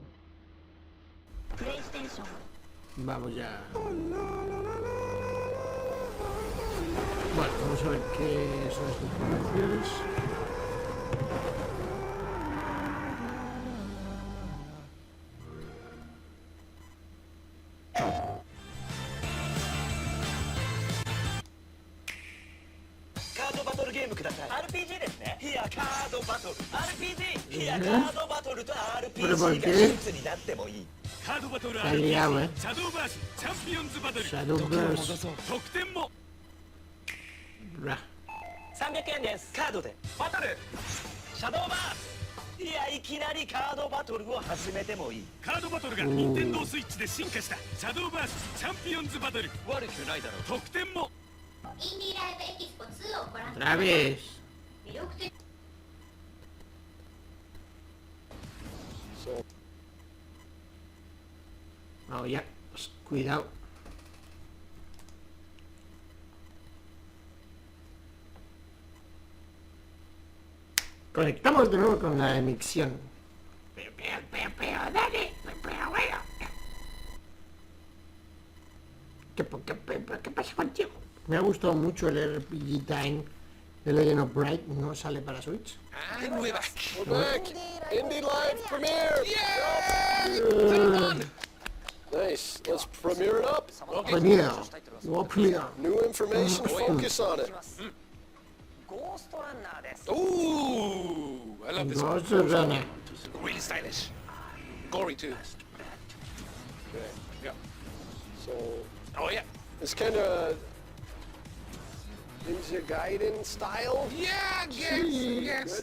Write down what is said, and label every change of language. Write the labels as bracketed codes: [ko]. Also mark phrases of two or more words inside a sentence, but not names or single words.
[es] PlayStation. Vamos ya. Bueno, vamos a ver qué son estas informaciones. [ja] RPG ですね。いやカードバトル RPG いやカードバトルと [es] ¿Pero por [ja] RPG が [es] qué? [ja] 一つになってもいい。カードバトル [es] Se ha liado, ¿eh? [ja] シャドーバースチャンピオンズバトル Shadowverse. 得点も Bra. 300円です。カードでバトルシャドーバース。いやいきなりカードバトルを始めてもいい。カードバトルが任天堂スイッチで進化したシャドーバースチャンピオンズバトル悪くないだろう。得点もインディーライブエキスポ2をご覧くだ [es] Otra [ja] さい。 [es] vez. [ja] 魅力的 [es] Vamos ya. Cuidado. Conectamos de nuevo con la emisión. Dale. ¿Qué pasa contigo? Me ha gustado mucho el RPG Time de Legend of Bright. No sale para Switch. [en] And we're back. We're back. Indie Live premiere. Nice. Let's premiere it up. Premiere. World premiere. New information. Focus on it. [ja] ゴーストランナーです。 [en] Ooh, I love this one. Ghost Runner. Really stylish. Gory too. Okay. Yeah. So Oh yeah. it's kind of Ninja Gaiden style. Yeah, yes.